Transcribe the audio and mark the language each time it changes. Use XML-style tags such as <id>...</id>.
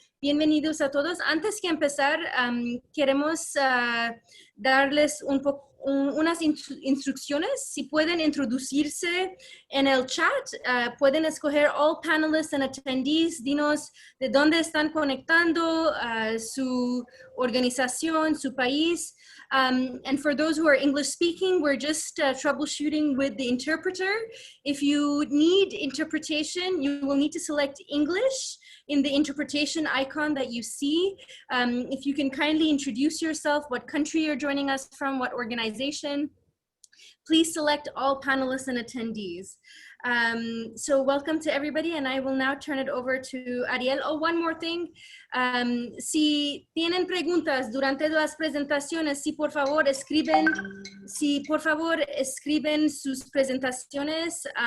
<es>Bienvenidos a todos. Antes que empezar, queremos darles unas instrucciones. Si pueden introducirse en el chat, pueden escoger</es> <en>all panelists and attendees,</en> <es>dinos de dónde están conectando, su organización, su país.</es> <en>And for those who are English speaking, we're just troubleshooting with the interpreter. If you need interpretation, you will need to select English in the interpretation icon that you see. If you can kindly introduce yourself, what country you're joining us from, what organization. Please select all panelists and attendees. So welcome to everybody, and I will now turn it over to Ariel. Oh, one more thing.</en> <es>Si tienen preguntas durante las presentaciones, si por favor escriben sus presentaciones.</es>